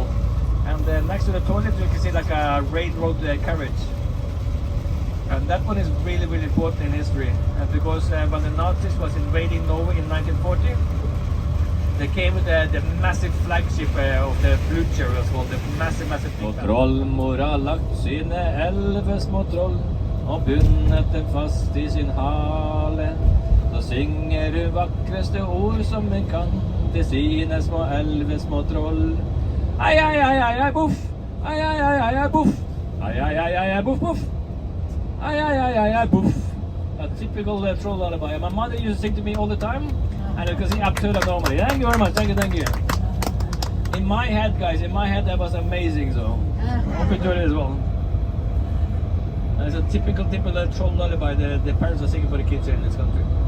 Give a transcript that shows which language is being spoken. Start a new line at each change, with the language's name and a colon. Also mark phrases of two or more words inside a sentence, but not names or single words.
English: And next to the toilet you can see like a railroad carriage. And that one is really important in history. Because when the Nazis was invading Norway in 1940, they came with the massive flagship of the Blucher, as well, the massive
Norwegian: Og trollmor har lagt sine 11 små troll og bundet dem fast i sin hale. Så synger hun vakreste ord som hun kan til sine små 11 små troll. Ai, ai, ai, ai, ai, buff! Ai, ai, ai, ai, ai, buff! Ai, ai, ai, ai, ai, buff, buff! Ai, ai, ai, ai, ai, buff!
English: A typical troll lullaby. My mother used to sing to me all the time, and you can see up to the normally. Thank you very much, thank you. In my head, guys, that was amazing, so hope you enjoyed it as well. And it's a typical troll lullaby the parents are singing for the kids here in this country.